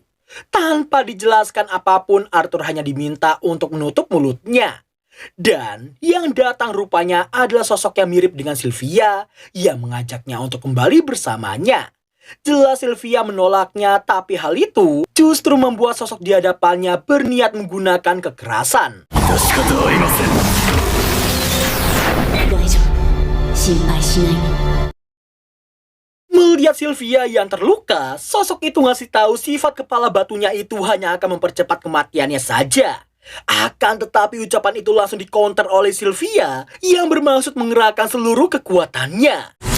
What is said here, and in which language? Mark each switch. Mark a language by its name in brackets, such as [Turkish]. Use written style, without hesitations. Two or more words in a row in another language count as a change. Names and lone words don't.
[Indonesian] Tanpa dijelaskan apapun, Arthur hanya diminta untuk menutup mulutnya. Dan yang datang rupanya adalah sosok yang mirip dengan Sylvia yang mengajaknya untuk kembali bersamanya. Jelas Sylvia menolaknya, tapi hal itu justru membuat sosok di hadapannya berniat menggunakan kekerasan. [Japanese] 致し方ありません。大丈夫。心配しないで。 [Indonesian] Melihat Sylvia yang terluka, sosok itu ngasih tahu sifat kepala batunya itu hanya akan mempercepat kematiannya saja. Akan tetapi ucapan itu langsung dikonter oleh Sylvia yang bermaksud mengerahkan seluruh kekuatannya.